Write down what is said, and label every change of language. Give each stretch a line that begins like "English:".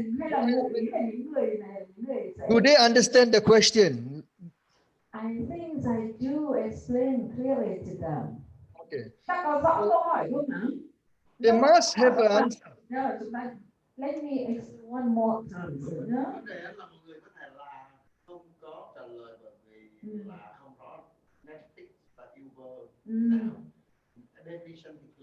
Vietnamese: Hay là ngụ ý là những người này, những người sẽ.
English: Do they understand the question? I think I do explain clearly to them. Okay.
Vietnamese: Ta có rõ câu hỏi không hả?
English: They must have an answer. No,
Vietnamese: chúng ta
English: let me explain one more time
Vietnamese: nữa. Vấn đề là mọi người có thể là không có trả lời bởi vì là không rõ Netflix và Uber nào. Definition thì